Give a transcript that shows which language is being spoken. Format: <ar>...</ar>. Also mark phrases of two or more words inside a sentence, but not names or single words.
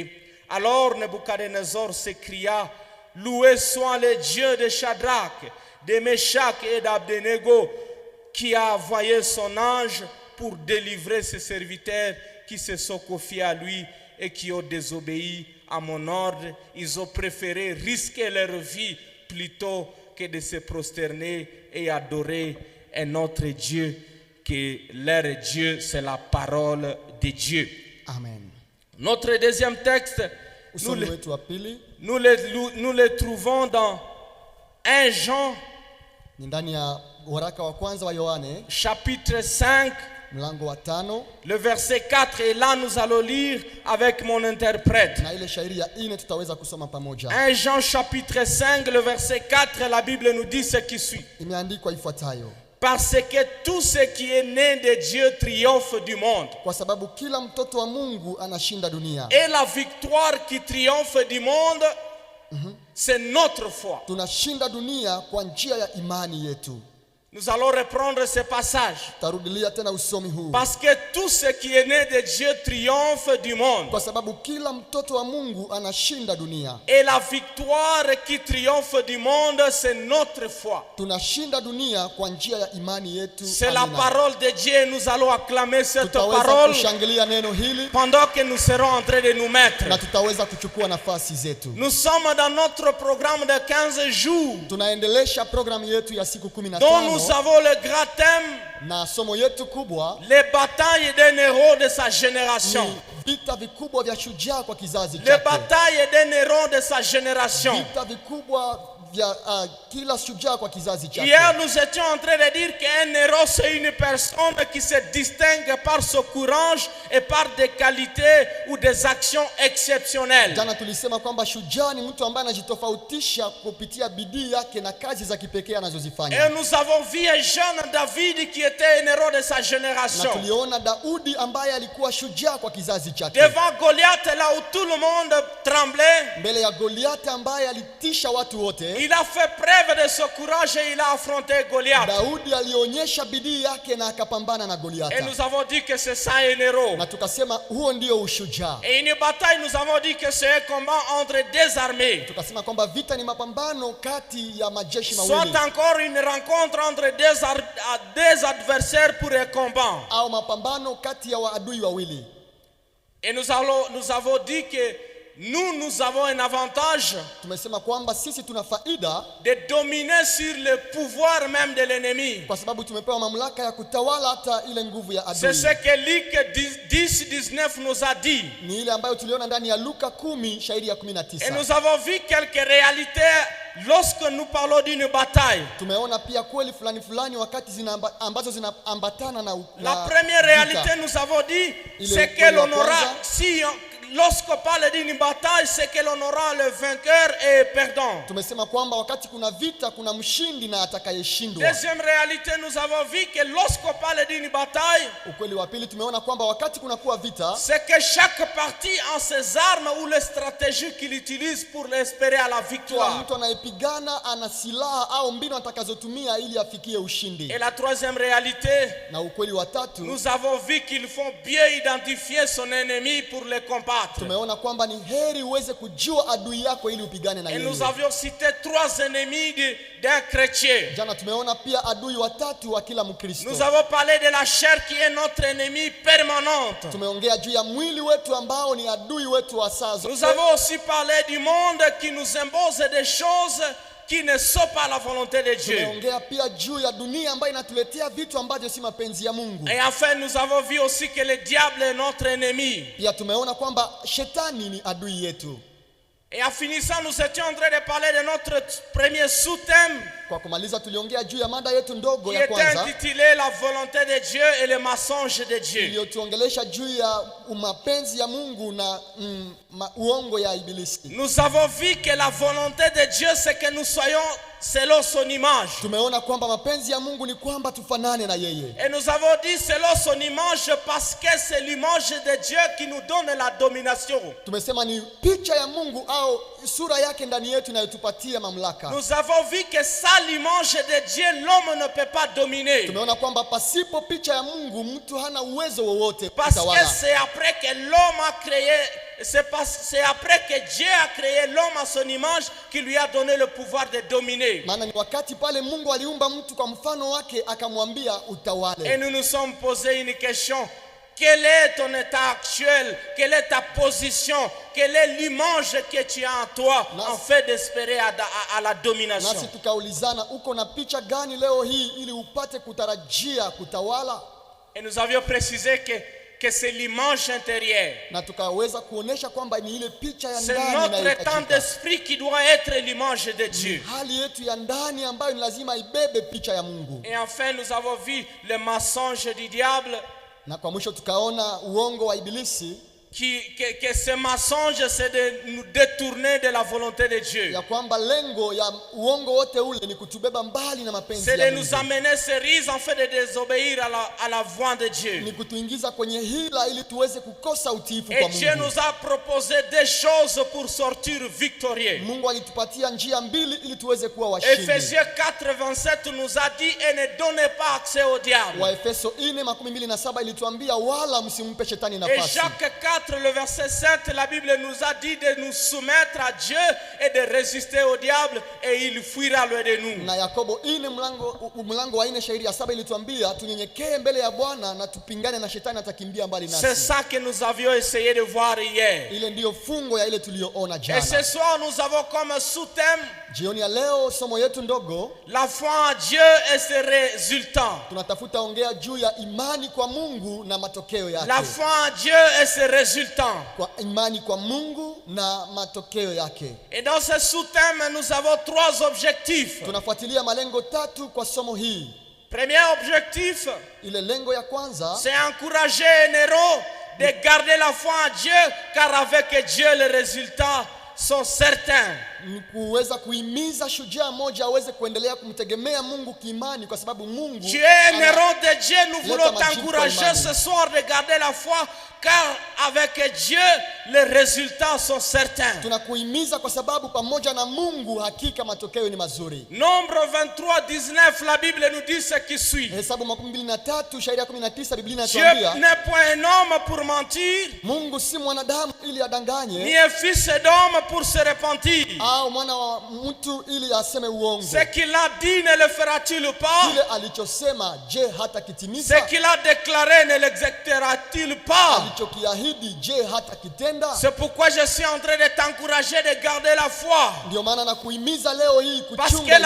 <fr>Alors Nabuchodonosor s'écria: loué soit le Dieu de Shadrach, de Meshach et d'Abednego, qui a envoyé son ange pour délivrer ses serviteurs qui se sont confiés à lui et qui ont désobéi à mon ordre. Ils ont préféré risquer leur vie plutôt que de se prosterner et adorer un autre Dieu, que leur Dieu, c'est la parole de Dieu. Amen. Notre deuxième texte,</fr> <sw>Usomi wetu wa pili</sw> <fr>nous le trouvons dans 1 Jean,</fr> <sw>ni ndani ya waraka wa kwanza wa Yohane</sw> <fr>chapitre 5,</fr> <sw>mlango wa 5</sw> <fr>le verset 4, et là nous allons lire avec mon interprète.</fr> <sw>na ile shairi ya 4 tutaweza kusoma pamoja.</sw> <fr>1 Jean chapitre 5, le verset 4, la Bible nous dit ce qui suit.</fr> <sw>Imeandikwa ifuatayo:</sw> <fr>Parce que tout ce qui est né de Dieu triomphe du monde.</fr> <sw>kwa sababu kila mtoto wa Mungu anashinda dunia.</sw> <fr>Et la victoire qui triomphe du monde, c'est notre foi.</fr> <sw>Tunashinda dunia kwa njia ya imani yetu.</sw> <fr>Nous allons reprendre ce passage.</fr> <sw>Tarudilia tena usomi huu.</sw> <fr>Parce que tout ce qui est né de Dieu triomphe du monde.</fr> <sw>Kwa sababu kila mtoto wa Mungu anashinda dunia.</sw> <fr>Et la victoire qui triomphe du monde, c'est notre foi.</fr> <sw>Tunashinda dunia kwa njia ya imani yetu.</sw> <fr>C'est la parole de Dieu. Nous allons acclamer cette</fr> <sw>Tutaweza</sw> <fr>parole</fr> <sw>kushangilia neno hili</sw> <fr>pendant que nous serons en train de nous mettre.</fr> <sw>na tutaweza kuchukua nafasi zetu.</sw> <fr>Nous sommes dans notre programme de 15 jours,</fr> <sw>Tunaendelesha programu yetu ya siku</sw> <fr>dont 15 nous avons le grand thème:</fr> <sw>na somo yetu kubwa</sw> <fr>les batailles d'un héros de sa génération.</fr> <sw>ni vita vikubwa vya shujaa kwa kizazi</sw> <fr>Les</fr> <sw>chake.</sw> <fr>batailles d'un héros de sa génération.</fr> <sw>Vita vikubwa vya kila shujaa kwa kizazi chake.</sw> <fr>Hier, nous étions en train de dire qu'un héros, c'est une personne qui se distingue par son courage et par des qualités ou des actions exceptionnelles.</fr> <sw>Jana tulisema kwamba shujaa ni mtu ambaye anajitofautisha kupitia bidii yake na kazi za kipekee anazozifanya.</sw> <fr>Et nous avons vu un jeune David qui était un héros de sa</fr> <sw>Na</sw> <fr>génération.</fr> <sw>tuliona Daudi ambaye alikuwa shujaa kwa kizazi chake.</sw> <fr>Devant Goliath, là où tout le monde tremblait,</fr> <sw>Mbele ya Goliati ambaye alitisha watu wote,</sw> <fr>il a fait preuve de son courage et il a affronté Goliath.</fr> <sw>Daudi alionyesha bidii yake na akapambana na</sw> <fr>Et</fr> <sw>Goliati.</sw> <fr>nous avons dit que c'est ça un héros.</fr> <sw>Na tukasema huo ndio ushujaa.</sw> <fr>Et une bataille, nous avons dit que c'est un combat entre deux armées.</fr> <sw>Tukasema kwamba vita ni mapambano kati ya majeshi</sw> <fr>Soit</fr> <sw>mawili</sw> <fr>encore une rencontre entre deux adversaires pour un combat.</fr> <sw>au mapambano kati ya waadui wawili.</sw> <fr>Et nous avons dit que nous avons un avantage</fr> <sw>tumesema kwamba sisi tuna faida</sw> <fr>de dominer sur le pouvoir même de l'ennemi.</fr> <sw>kwa sababu tumepewa mamlaka ya kutawala hata ile nguvu ya</sw> <fr>C'est</fr> <sw>adui.</sw> <fr>ce que Luc 10:19 nous a dit.</fr> <sw>Ni ile ambayo tuliona ndani ya Luka 10 shairi ya</sw> <fr>Et 19. nous avons vu quelques réalités lorsque nous parlons d'une bataille.</fr> <sw>Tumeona pia kweli fulani wakati ambazo zinaambatana na</sw> <fr>La première réalité, nous avons dit, c'est que l'on aura, lorsqu'on parle d'une bataille, c'est que l'on aura le vainqueur et perdant.</fr> <sw>Tumesema kwamba wakati kuna vita kuna mshindi na atakayeshindwa.</sw> <fr>Deuxième réalité, nous avons vu que lorsqu'on parle d'une bataille,</fr> <sw>Ukweli wa pili tumeona kwamba wakati kuna kuwa vita,</sw> <fr>c'est que chaque partie a ses armes ou les stratégies qu'il utilise pour espérer à la</fr> <sw>kila</sw> <fr>victoire.</fr> <sw>mtu anayepigana ana silaha au mbinu atakazotumia ili afikie ushindi.</sw> <fr>Et la troisième réalité,</fr> <sw>Na ukweli wa tatu,</sw> <fr>nous avons vu qu'il faut bien identifier son ennemi pour le combattre.</fr> <sw>tumeona kwamba ni heri uweze kujua adui yako ili upigane na</sw> <fr>Et</fr> <sw>yeye.</sw> <fr>nous avions cité 3 ennemis d'un chrétien.</fr> <sw>Jana tumeona pia adui watatu wa kila Mkristo.</sw> <fr>Nous avons parlé de la chair qui est notre ennemi permanente.</fr> <sw>Tumeongea juu ya mwili wetu ambao ni adui wetu wa saa zote.</sw> <fr>Nous avons aussi parlé du monde qui nous impose des choses qui ne sont pas la volonté de Dieu.</fr> <sw>Tumeongea pia juu ya dunia ambayo inatuletea vitu ambavyo si mapenzi ya Mungu.</sw> <fr>Et enfin, nous avons vu aussi que le diable est notre ennemi.</fr> <sw>Pia tumeona kwamba shetani ni adui yetu.</sw> <fr>Et en finissant, nous étions en train de parler de notre premier sous-thème</fr> <sw>Kwa kumaliza tuliongea juu ya mada yetu ndogo</sw> <fr>qui</fr> <sw>ya</sw> <fr>était</fr> <sw>kwanza</sw> <fr>intitulé La volonté de Dieu et le mensonge de Dieu.</fr> <sw>iliyotuongelesha juu ya mapenzi ya Mungu na uongo ya ibilisi.</sw> <fr>Nous avons vu que la volonté de Dieu, c'est que nous soyons selon son image.</fr> <sw>Tumeona kwamba mapenzi ya Mungu ni kwamba tufanane na yeye.</sw> <fr>Et nous avons dit selon son image parce que c'est l'image de Dieu qui nous donne la domination.</fr> <sw>Tumesema ni picha ya Mungu au sura yake ndani yetu inayotupatia mamlaka.</sw> <fr>Nous avons vu que sans l'image de Dieu, l'homme ne peut pas dominer.</fr> <sw>Tumeona kwamba pasipo picha ya Mungu mtu hana uwezo wowote</sw> <fr>Parce que</fr> <sw>kutawala.</sw> <fr>c'est après que l'homme a créé, c'est après que Dieu a créé l'homme à son image qui lui a donné le pouvoir de dominer.</fr> <sw>Maana ni wakati pale Mungu aliumba mtu kwa mfano wake akamwambia utawale.</sw> <fr>Et nous nous sommes posé une question. Quel est ton état actuel? Quelle est ta position? Quelle est l'image que tu as en toi en fait d'espérer à la domination?</fr> <sw>Nasi tukaulizana uko na picha gani leo hii ili upate kutarajia kutawala?</sw> <fr>Et nous avions précisé que c'est l'image intérieure.</fr> <sw>Na tukaweza kuonesha kwamba ni ile picha ya</sw> <fr>C'est</fr> <sw>ndani</sw> <fr>notre état</fr> <sw>inayohitajika.</sw> <fr>d'esprit qui doit être l'image de Dieu.</fr> <sw>Hali yetu ya ndani ambayo ni lazima ibebe picha ya Mungu.</sw> <fr>Et enfin, nous avons vu le mensonge du diable.</fr> <sw>Na kwa mwisho tukaona uongo wa ibilisi,</sw> <fr>Que ce mensonge, c'est de nous détourner de la volonté de Dieu.</fr> <sw>ya kwamba lengo ya uongo wote ule ni kutubeba mbali na mapenzi</sw> <fr>C'est</fr> <sw>ya</sw> <fr>de</fr> <sw>Mungu.</sw> <fr>nous amener cerise en fait de désobéir à la voix de Dieu.</fr> <sw>Ni kutuingiza kwenye hila ili tuweze kukosa utiifu</sw> <fr>Et</fr> <sw>kwa</sw> <fr>Dieu</fr> <sw>Mungu.</sw> <fr>nous a proposé des choses pour sortir victorieux.</fr> <sw>Mungu alitupatia njia mbili ili tuweze kuwa washindi.</sw> <fr>Ephésiens 4:27 nous a dit et ne donnez pas accès au diable.</fr> <sw>Waefeso 4:27 ilituambia wala msimpe shetani</sw> <fr>Et</fr> <sw>nafasi.</sw> <fr>Jacques 4, le verset 7, la Bible nous a dit de nous soumettre à Dieu et de résister au diable et il fuira loin de nous.</fr> <sw>Na Yakobo 4 mlango wa 4 shairi ya 7 ilituambia tunyenyekee mbele ya Bwana na tupingane na shetani atakimbia mbali</sw> <fr>C'est</fr> <sw>nasi.</sw> <fr>ça que nous avions essayé de voir hier.</fr> <sw>Ile ndiyo fungo ya ile tuliyoona</sw> <fr>Et</fr> <sw>jana.</sw> <fr>ce soir, nous avons comme sous-thème</fr> <sw>Jioni ya leo somo yetu ndogo</sw> <fr>la foi en Dieu et ses résultats.</fr> <sw>tunatafuta ongea juu ya imani kwa Mungu na matokeo yake.</sw> <fr>La foi en Dieu et ses résultats.</fr> <sw>Kwa imani kwa Mungu na matokeo yake.</sw> <fr>Et dans ce sous-thème, nous avons 3 objectifs.</fr> <sw>Tunafuatilia malengo 3 kwa somo hii.</sw> <fr>Premier objectif,</fr> <sw>Ile lengo ya kwanza</sw> <fr>c'est encourager un héros de garder la foi en Dieu, car avec Dieu, les résultats sont certains.</fr> <sw>ni kuweza kuhimiza shujaa moja aweze kuendelea kumtegemea Mungu kiimani kwa sababu Mungu</sw> <fr>Tu es un héros de Dieu, nous voulons t'encourager ce soir de garder la foi, car avec Dieu, les résultats sont certains.</fr> <sw>tunakuhimiza kwa sababu pamoja na Mungu hakika matokeo ni mazuri.</sw> <fr>Nombre 23:19, la Bible nous dit ce qui suit.</fr> <sw>Hesabu 23 shairi ya 19 Biblia</sw> <fr>Dieu</fr> <sw>inatuambia</sw> <fr>n'est point un homme pour mentir,</fr> <sw>Mungu si mwanadamu ili adanganye</sw> <fr>ni un fils d'homme pour se repentir.</fr> <sw>au mwana wa mtu ili aseme uongo.</sw> <fr>Ce qu'il a dit ne le fera-t-il pas?</fr> <sw>Kile alichosema je hata</sw> <fr>Ce</fr> <sw>kitimiza?</sw> <fr>qu'il a déclaré ne l'exécutera-t-il pas?</fr> <sw>Alichokiahidi je hata kitenda?</sw> <fr>C'est pourquoi je suis en train de t'encourager de garder la foi.</fr> <sw>Ndio maana nakuhimiza leo hii</sw> <fr>Parce</fr> <sw>kuchunga</sw> <fr>que la</fr>